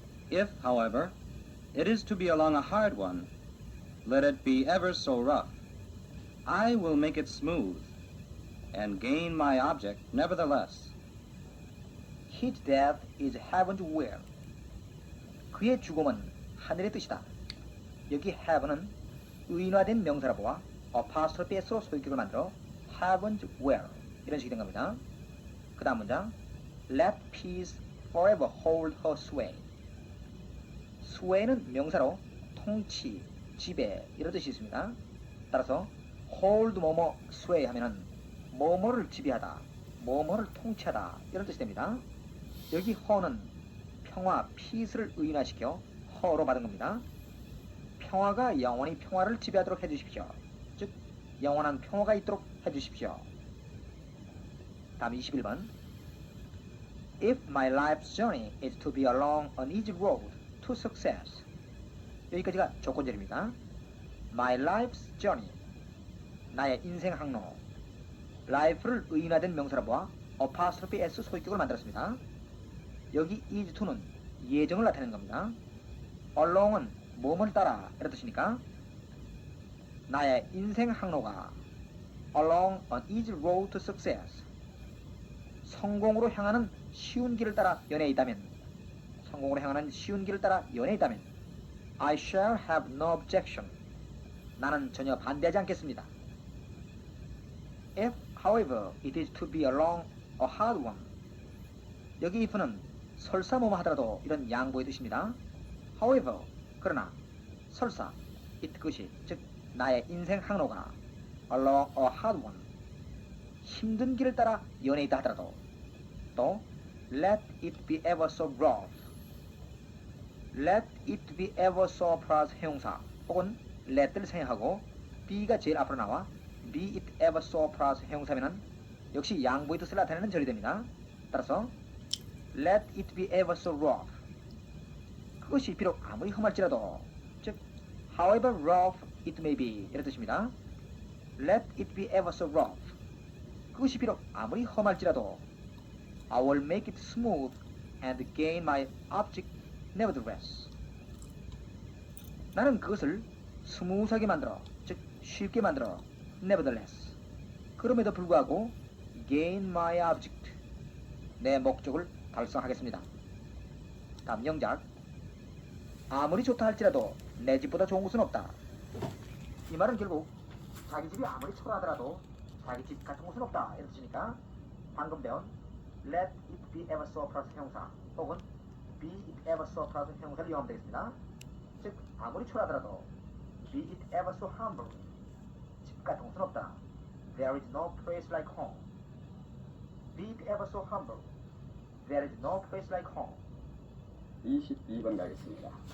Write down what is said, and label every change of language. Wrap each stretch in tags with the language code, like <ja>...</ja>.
<en>If, however, it is to be along a hard one, let it be ever so rough, I will make it smooth and gain my object nevertheless. His death is heaven's will.</en> <ko>그의 죽음은 하늘의 뜻이다. 여기 heaven은 의인화된 명사라 보아 apostrophe S로 소유격을 만들어 heaven's will 이런 식이 된 겁니다.</ko> <en>그 다음 문장 Let peace forever hold her sway.</en> <ko>sway는 명사로 통치, 지배 이런 뜻이 있습니다. 따라서 hold 뭐뭐 sway 하면은 뭐뭐를 지배하다, 뭐뭐를 통치하다 이런 뜻이 됩니다. 여기 her는 평화, peace를 의인화시켜 her로 받은 겁니다. 평화가 영원히 평화를 지배하도록 해주십시오. 즉 영원한 평화가 있도록 해주십시오. 다음 21번</ko> <en>If my life's journey is to be along an easy road to success.</en> <ko>여기까지가 조건절입니다.</ko> <en>My life's journey.</en> <ko>나의 인생 항로. life를 의인화된 명사라 보아 apostrophe S 소유격을 만들었습니다. 여기 is to는 예정을 나타내는 겁니다. along은 뭐뭐를 따라 이런 뜻이니까 나의 인생 항로가</ko> <en>along an easy road to success.</en> <ko>성공으로 향하는 쉬운 길을 따라 연애에 있다면 성공으로 향하는 쉬운 길을 따라 연애에 있다면</ko> <en>I shall have no objection.</en> <ko>나는 전혀 반대하지 않겠습니다.</ko> <en>If, however, it is to be along a hard one.</en> <ko>여기 if는 설사 뭐뭐 하더라도 이런 양보의 뜻입니다. However, 그러나 설사 it 그것이 즉 나의 인생 항로가</ko> <en>along a hard one.</en> <ko>힘든 길을 따라 연애에 있다 하더라도 또</ko> <en>let it be ever so rough.</en> <ko>let it be ever so plus 형용사 혹은 let를 생략하고 be가 제일 앞으로 나와 be it ever so plus 형용사면은 역시 양보의 뜻을 나타내는 절이 됩니다.</ko> <en>따라서 let it be ever so rough.</en> <ko>그것이 비록 아무리 험할지라도 즉</ko> <en>however rough it may be</en> <ko>이런 뜻입니다.</ko> <en>let it be ever so rough.</en> <ko>그것이 비록 아무리 험할지라도 I will make it smooth and gain my object nevertheless. 나는 그것을 스무스하게 만들어 즉 쉽게 만들어 nevertheless. 그럼에도 불구하고</ko> <en>gain my object.</en> <ko>내 목적을 달성하겠습니다. 다음 영작 아무리 좋다 할지라도 내 집보다 좋은 곳은 없다. 이 말은 결국 자기 집이 아무리 초라하더라도 자기 집 같은 곳은 없다 이런 뜻이니까 방금 배운 let it be ever so plus 형용사 혹은 be it ever so plus 형용사를 이용하면 되겠습니다. 즉 아무리 초라하더라도</ko> <en>be it ever so humble.</en> <ko>집 같은 곳은 없다.</ko> <en>There is no place like home. Be it ever so humble. There is no place like home.</en> <ko>22번 가겠습니다.</ko>